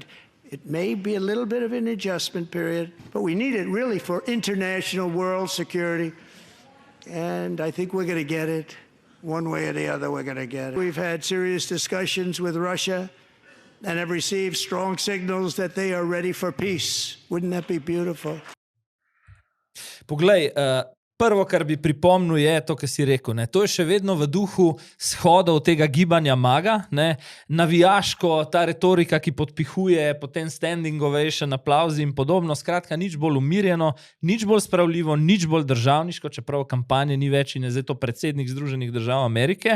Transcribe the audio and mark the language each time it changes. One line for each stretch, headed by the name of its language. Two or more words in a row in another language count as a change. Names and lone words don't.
English: It may be a little bit of an adjustment period, but we need it really for international world security, and I think we're going to get it. One way or the other, we're going to get it. We've had serious discussions with Russia and have received strong signals that they are ready for peace. Wouldn't that be beautiful?
Slovenian: Poglej, prvo, kar bi pripomnil, je to, kar si rekel. To je še vedno v duhu shodov tega gibanja MAGA. Navijaško, ta retorika, ki podpihuje, potem
English: standing ovation,
Slovenian: aplauzi in podobno. Skratka, nič bolj umirjeno, nič bolj spravljivo, nič bolj državniško, čeprav kampanje ni več in je zdaj to predsednik Združenih držav Amerike.